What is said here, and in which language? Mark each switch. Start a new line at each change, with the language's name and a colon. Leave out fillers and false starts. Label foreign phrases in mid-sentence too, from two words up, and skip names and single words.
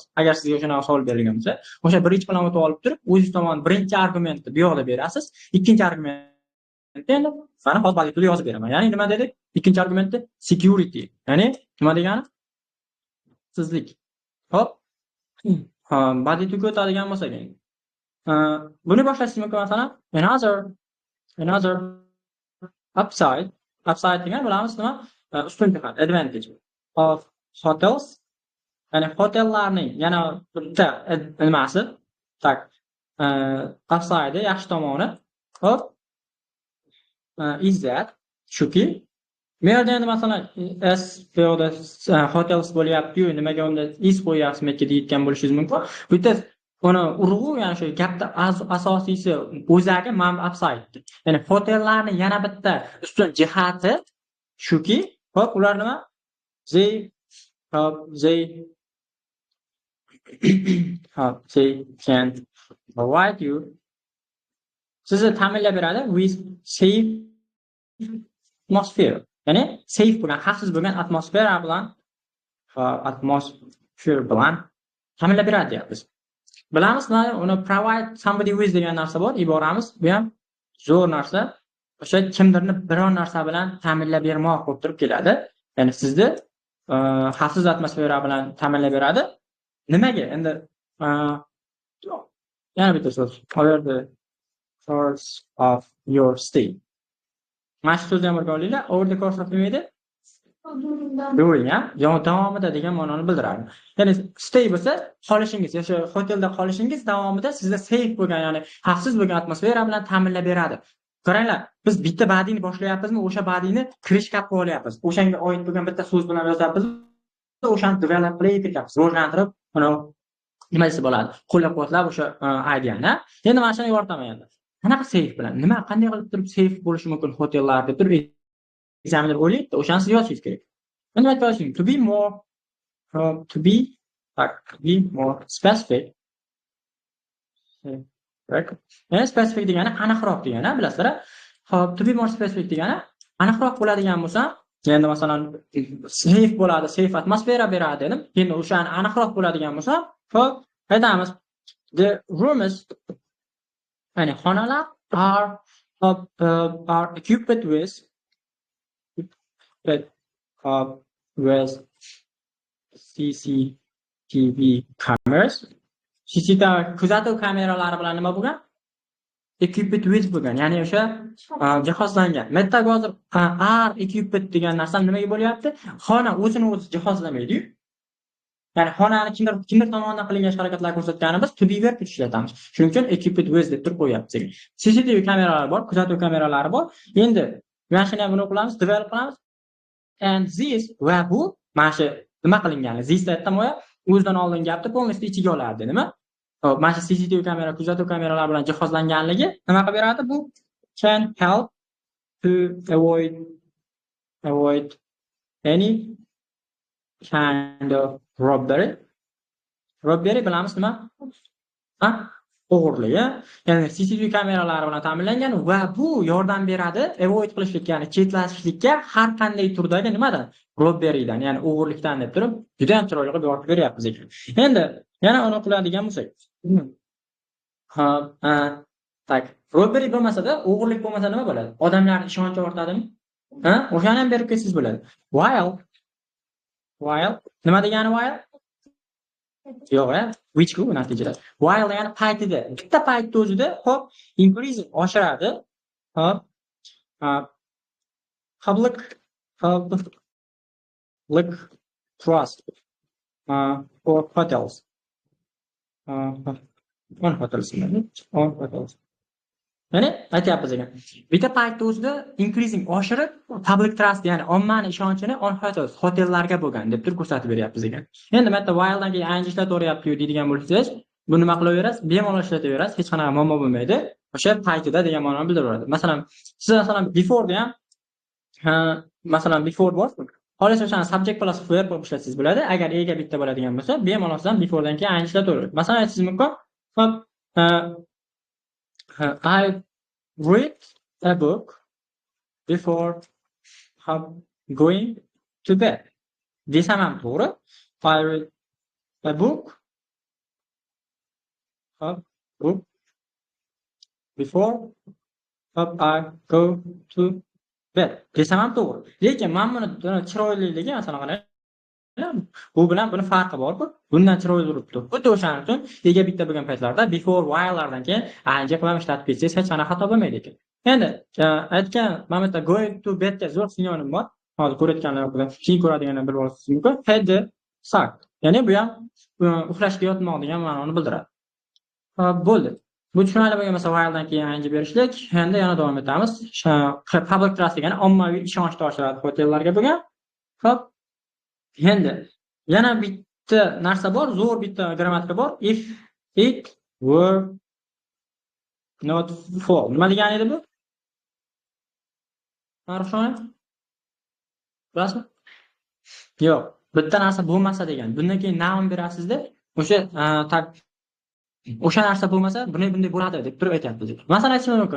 Uzbek: Agar sizga o'shanaqa savol berilgan bo'lsa, o'sha bridge bilan o'tib olib turib, o'zingiz tomon birinchi argumentni bu yoqda berasiz, ikkinchi argument endi mana hozir badiiy tilda yozib beraman. Ya'ni nima dedik? Ikkinchi argumentda security. Ya'ni nima degani? Sizlik. Hop. Badiiy tilga o'tadigan bo'lsak, buni boshlashingiz mumkin masalan,
English: another upside
Uzbek: degan bilamiz nima? Ustun jihat,
English: advantage of hotels.
Uzbek: Ya'ni hotellarning yana bitta nimasi? Tak. Upside yaxshi tomoni. Hop.
English: Is that
Uzbek: shuki men endi masalan s hotels bo'lyapti-yu, nimaga unda is qo'yyapsizmi deyotgan bo'lishingiz mumkin. Bu yerda uni urg'u, ya'ni shu gapda asosiysi o'zagi upside. Ya'ni hotellarni yana bitta ustun jihati shuki, hop ular nima?
English: They they they can provide you,
Uzbek: sizni ta'minlab beradi
English: with safe atmosphere.
Uzbek: Ya'ni safe bo'lgan, xavfsiz bo'lgan atmosfera bilan ta'minlab beradi deyapmiz. Bilamiz, uni
English: provide somebody with
Uzbek: degan narsa bor, iboramiz. Bu ham zo'r narsa. O'sha kimdirni biror narsa bilan ta'minlab bermoq bo'lib turib keladi. Ya'ni sizni xavfsiz atmosfera bilan ta'minlab beradi. Nimaga? Endi yana bitta so'z.
English: Over the course of your stay.
Uzbek: Mana shu so'zni ham o'rganinglar.
English: Over the course of
Uzbek: nima edi? During, davomida degan ma'noni bildiradi. Ya'ni stay bo'lsa, qolishingiz, o'sha hotelda qolishingiz davomida sizga safe bo'lgan, ya'ni xavfsiz bo'lgan atmosfera bilan ta'minlab beradi. Qaranglar, biz bitta badini boshlayapmizmi, o'sha badini kirishga qilib olyapmiz. O'shanga oid bo'lgan bitta so'z bilan yozyapmiz. O'shani develop qilib ketamiz, rivojlantirib, uni nima desa bo'ladi? Qo'llab-quvvatlab o'sha ideani. Endi mana shuni yoritaman endi. Qanaqa safe bilan, nima qanday qilib turib safe bo'lishi mumkin hotellar deb turib examiner o'ylaydi, o'shani siz yozishingiz kerak. Nima aytmoqchim?
English: To be more specific. Right?
Uzbek: Ya'ni specific degani aniqroq degani, bilasizlar. Hop,
English: to be more specific
Uzbek: degani aniqroq bo'ladigan bo'lsa, endi masalan safe bo'ladi, safe atmosfera beradi dedim. Endi o'shani aniqroq bo'ladigan bo'lsa, hop, aytamiz.
English: The rooms,
Uzbek: ya'ni xonalar
English: are equipped with CCTV cameras.
Uzbek: CCTV kuzatuv kameralari bilan nima bo'lgan?
English: Equipped with
Uzbek: bo'lgan. Ya'ni o'sha jihozlangan. Metta hozir
English: are equipped
Uzbek: degan narsa nimaga bo'lyapti? Xona o'zini o'zi jihozlamaydi-ku. Ya'ni xonani kimdir tomonidan qilingan harakatlar ko'rsatganimiz
English: to be verb
Uzbek: ishlatamiz. Shuning uchun
English: equipped with
Uzbek: deb turib qo'yapmiz. CCTV kameralar bor, kuzatuv kameralari bor. Endi mana shuni ham buni qilamiz, develop qilamiz.
English: And this
Uzbek: va bu mana shu nima qilingani? This aytdim-ya, o'zidan oldin gapni polностью ichiga oladi, nima? Hop, mana shu CCTV kamera, kuzatuv kameralar bilan jihozlanganligi nima qilib beradi?
English: Bu can help to avoid any kind of robbery.
Uzbek: Robbery bilamiz nima? O'g'irligi. Ya'ni CCTV kameralari bilan ta'minlangan va bu yordam beradi avoid qilishlikka, ya'ni chetlashishlikka har qanday turdagi nimadan? Robberydan, ya'ni o'g'irlikdan deb turib, juda ham chiroyli qilib yoritib beryapmiz ekan. Endi yana uni qiladigan bo'lsak. Tak, robbery bo'lmasa-da, o'g'irlik bo'lmasa nima bo'ladi? Odamlar ishonch ortadimi? O'shani ham berib ketsangiz bo'ladi. While nima degani while? Yo'q, which ku natijada. While ya'ni paytida, bitta paytda o'zida hop increase oshiradi.
English: Hop public trust for hotels. On hotels.
Uzbek: Ya'ni aytyapmiz ekan. Bitta paytda o'zida increasing oshirib
English: public trust,
Uzbek: ya'ni ommaning ishonchini
English: on hotels,
Uzbek: hotellarga bo'lgan deb turib ko'rsatib beryapmiz ekan. Endi mana while'dan keyin ing ishlataveryapti-ku deydigan bo'lsangiz, bu nima qilaverasiz? Bemalol ishlataverasiz, hech qanaqa muammo bo'lmaydi. O'sha paytida degan ma'noni bildiradi. Masalan, siz masalan before da ham masalan before bor. Xolis o'shani
English: subject plus verb
Uzbek: bo'lib ishlatsangiz bo'ladi. Agar ega bitta bo'ladigan bo'lsa, bemalol sizdan before dan keyin ing ishlataverasiz. Masalan, aytishingiz mumkin.
English: Hop I read a book before going to bed.
Uzbek: Desam ham to'g'ri.
English: I read a book before I go to bed.
Uzbek: Desam ham to'g'ri. Lekin men buni chiroyliligi masalan qarang. Bu bilan buni farqi bor-ku. Bundan chiroyli turibdi. Xuddi o'shaning uchun ega bitta bo'lgan paytlarda before while'lardan keyin ing qilib ishlatib ketsangiz hech qanaqa xato bo'lmaydi ekan. Endi aytgan mana bu
English: going to bed
Uzbek: ga zo'r sinonim bor. Hozir ko'rayotganlar bilan keyin ko'radiganlar bilib olishingiz mumkin.
English: Head suck.
Uzbek: Ya'ni bu ham uxlashga yotmoq degan ma'noni bildiradi. Bo'ldi. Bu tushunarli bo'lgan masa while'dan keyin ing berishlik. Endi yana davom etamiz. Public trust degani ommaviy ishonchni oshiradi hotellarga bo'lgan. Hop. Endi yana bitta narsa bor, zo'r bitta grammatika bor.
English: If It were not for.
Uzbek: Nima degani edi bu? Marhumona? Bilasizmi? Yo'q. Bitta narsa bo'lmasa degan. Bundan keyin noun berasizda, o'sha narsa bo'lmasa, bunday bo'ladi deb turib aytyapmiz. Masalan, aytishim mumkin.